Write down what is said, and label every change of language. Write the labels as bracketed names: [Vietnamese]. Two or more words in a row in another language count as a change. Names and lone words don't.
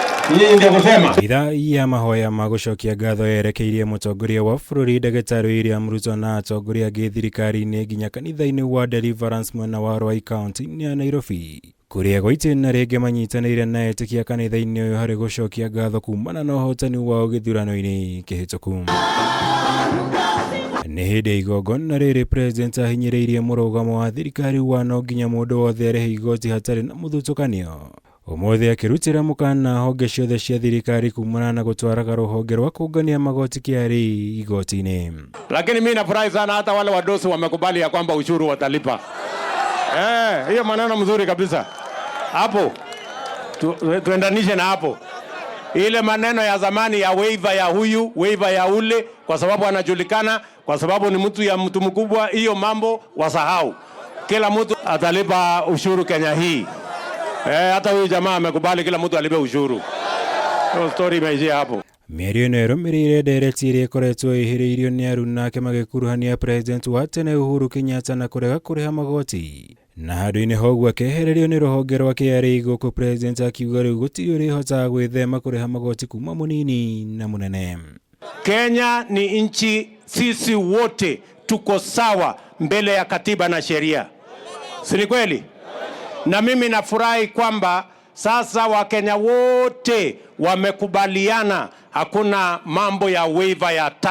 [Swahili] Nyinyi ndio kusema. [Kikuyu] Ithaa ya mahoya ma gucokia ngatho yerekeirie mutongoria wa bururi Ndagĩtarĩ William Ruto na atongoria angĩ thirikari-inĩ nginya kanitha-inĩ wa Deliverance mwena wa Rwai kaunti ya Nairobi, kuria gwaitĩ na rĩngĩ manyitanĩire na etĩkia kanitha-inĩ ũyũ harĩ gucokia ngatho kumana na ũhotani wao gĩthurano-inĩ kĩhĩtũku. Nĩ hĩndĩ igongona rĩrĩ president ahinyĩrĩirie mũrũgamo wa thirikari wa no nginya mũndũ wothe arĩhe igoti hatarĩ na mũthutũkanio, ũmũthĩ akĩrutĩra mũkana honge ciothe cia thirikari kumana na gũtwaraga rũhonge rwa kũngania magoti KRA igoti-inĩ. [Swahili] Lakini mimi nafurahi sana hata wale wadosi wamekubali ya kwamba ushuru watalipa. Hiyo maneno mzuri kabisa. Hapo tuendanishe na hapo. Ile maneno ya zamani ya waiver ya huyu, waiver ya ule, kwa sababu anajulikana, kwa sababu ni mtu ya mtu mkubwa, hiyo mambo wasahau. Kila mtu atalipa ushuru Kenya hii. Hata huyu jamaa amekubali kila mtu alipe ushuru. Hiyo story imeishia hapo. [Kikuyu] Mĩario ĩno ĩrũmĩrĩire ndereti ĩrĩa ĩkoretwo ĩhĩrĩirio nĩ aruna ake magĩkuruhania president wa tene Uhuru Kenyatta na kũrega kũrĩha magoti, na handũ-inĩ hoguo akehererio nĩ rũhonge rwa KRA gũkũ president akiuga rĩu gũtirĩ ũrĩhotaga gwĩthema kũrĩha magoti kuma mũnini na mũnene. [Swahili] Kenya ni nchi, sisi wote tuko sawa mbele ya katiba na sheria, si ni kweli? Na mimi nafurahi kwamba sasa Wakenya wote wamekubaliana hakuna mambo ya waiver ya tax.